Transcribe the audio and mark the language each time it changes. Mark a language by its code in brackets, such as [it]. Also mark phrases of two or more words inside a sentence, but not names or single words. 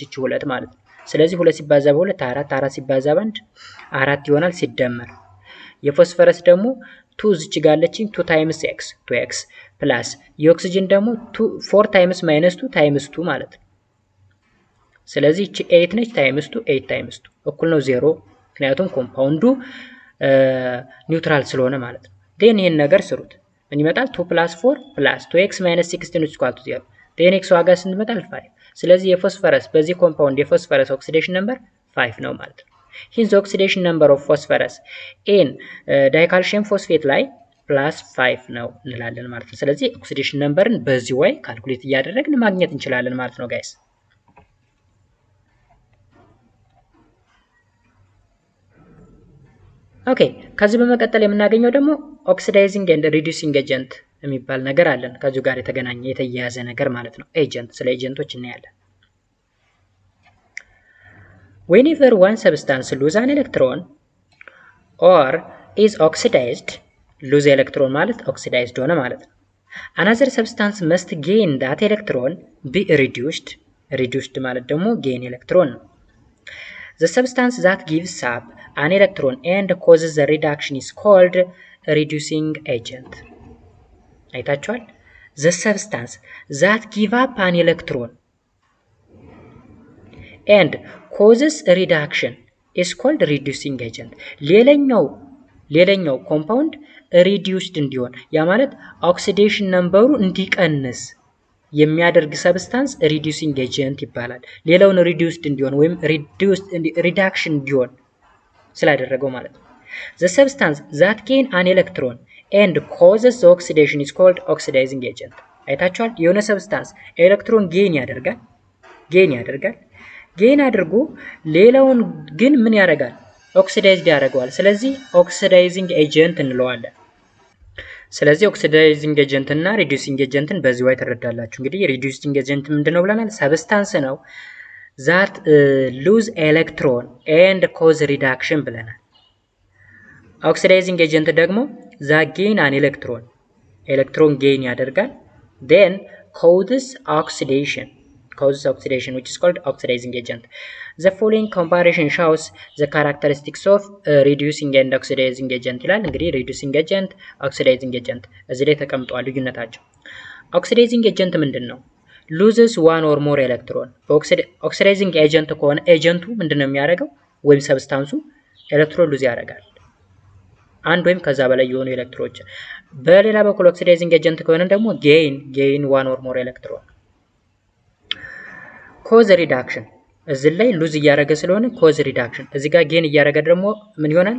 [am] ይቺ 2 ማለት ነው። ስለዚህ 2 ሲባዛ በ2 4 4 ሲባዛ በ1 4 ይሆናል ሲደመር የፎስፈረስ ደግሞ 2 እዚች ጋር አለችኝ 2 ታይምስ x 2x ፕላስ የኦክሲጅን ደግሞ 4 ታይምስ -2 ታይምስ 2 ማለት ነው። ስለዚህ እቺ 8 ነች ታይምስ 2 8 ታይምስ 2 እኩል ነው 0 ምክንያቱም ኮምፓውንዱ ኒውትራል ስለሆነ ማለት ነው። ዴን ይሄን ነገር ስሩት ምን ይመጣል? 2 + 4 + 2x - 16 [en] is equal to [am] 0 ዴን x ዋጋ ስንት ይመጣል? 5 ስለዚህ የፎስፈረስ በዚህ ኮምፓውንድ የፎስፈረስ ኦክሲዴሽን ነምበር 5 ነው ማለት ነው። [en] hence the oxidation number of phosphorus in dicalcium phosphate [am] ላይ +5 ነው እንላለን ማለት ነው። ስለዚህ ኦክሲዴሽን ነምበርን በዚህ ወይ ካልኩሌት እያደረግን ማግኘት እንችላለን ማለት ነው ጋይስ። ኦኬ ከዚህ በመቀጠል የምናገኘው ደግሞ [en] oxidizing and reducing agent [am] የሚባል ነገር አለን። ከዚሁ ጋር የተገናኘ የተያያዘ ነገር ማለት ነው። ኤጀንት ስለ ኤጀንቶች እናያለን። [en] whenever one substance lose an electron or is oxidized lose electron ማለት oxidized [am] ሆነ ማለት ነው። [en] another substance must gain that electron be reduced [am] ማለት ደግሞ [en] gain electron ነው። the substance that gives up an electron and causes the reduction is called reducing agent። አይታችኋል? the substance that give up an electron and causes reduction is called reducing [am] agent። ሌላኛው ኮምፓውንድ reduced እንዲሆን ያ ማለት ኦክሲዴሽን ነምበሩ እንዲቀንስ የሚያደርግ ሰብስታንስ [en] reducing agent [am] ይባላል። ሌላውን reduced እንዲሆን ወይም reduction እንዲሆን ስላደረገው ማለት ነው። [en] the substance that gain an electron and causes the oxidation is called oxidizing agent። [am] አይታችኋል? የሆነ [en] substance electron gain [am] ያደርጋል ጌን አድርጎ ሌላውን ግን ምን ያደርጋል? ኦክሲዳይዝድ ያደርገዋል። ስለዚህ [en] oxidizing agent [am] እንለዋለን። ስለዚህ [en] oxidizing agent [am] እና [en] reducing agent [am] በዚህ way ተረዳላችሁ። እንግዲህ [en] reducing agent [am] ምንድነው ብለናል? [en] ሰብስታንስ ነው that lose electron and cause reduction ብለናል። oxidizing agent ደግሞ that gain an electron gain ያደርጋል then causes causes oxidation, which is called oxidizing agent. The following comparison shows the characteristics of reducing and oxidizing agent [am] ይላል። እንግዲህ [en] reducing agent, oxidizing agent [am] እዚህ ላይ ተቀምጧል ልዩነታቸው። [en] oxidizing agent [am] ምንድን ነው? [en] loses one or more electron። oxidizing agent [am] ከሆነ ኤጀንቱ ምንድን ነው የሚያደርገው? ወይም ሰብስታንሱ [en] electron lose [am] ያደርጋል አንድ ወይም ከዛ በላይ የሆኑ ኤሌክትሮኖች። በሌላ በኩል [en] oxidizing agent [am] ከሆነ ደግሞ [en] gain one or more electron። cause reduction [am] እዚህ ላይ ሉዝ እያደረገ ስለሆነ [en] cause reduction፣ [am] እዚህ ጋር ጌን እያደረገ ደግሞ ምን ይሆናል?